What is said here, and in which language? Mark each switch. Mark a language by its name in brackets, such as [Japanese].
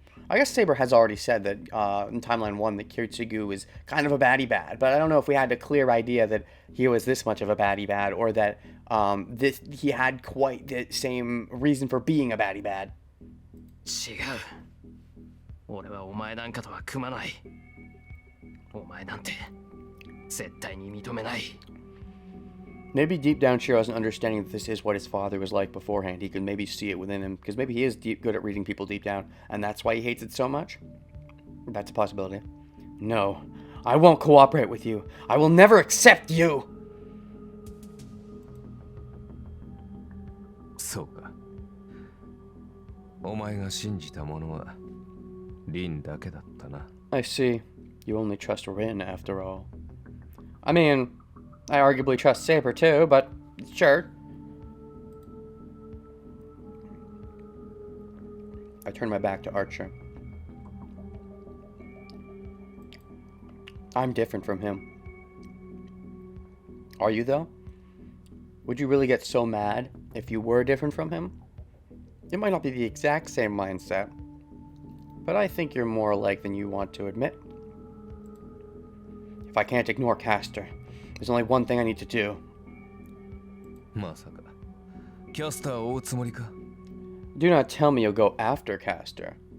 [English] I guess Saber has already said that in Timeline 1 that Kiritsugu is kind of a baddie bad, but I don't know if we had a clear idea that he was this much of a baddie bad, or that he had quite the same reason for being a baddie bad. [Japanese] 違う。俺はお前なんかとは組まない。お前なんて絶対に認めない。 [English] Maybe deep down Shiro has an understanding that this is what his father was like beforehand. He could maybe see it within him, because maybe he is good at reading people deep down, and that's why he hates it so much? That's a possibility. No, I won't cooperate with you. I will never accept you! [Japanese] そうか。お前が信じたものはリンだけだったな。 [English] I see. You only trust Rin after all. I mean, I arguably trust Saber too, but sure. I turn my back to Archer. I'm different from him. Are you, though? Would you really get so mad if you were different from him? It might not be the exact same mindset, but I think you're more alike than you want to admit. If I can't ignore Castor, there's only one thing I need to do. [Japanese] まさかキャスターを追うつもりか [English] Do not tell me you'll go after Castor.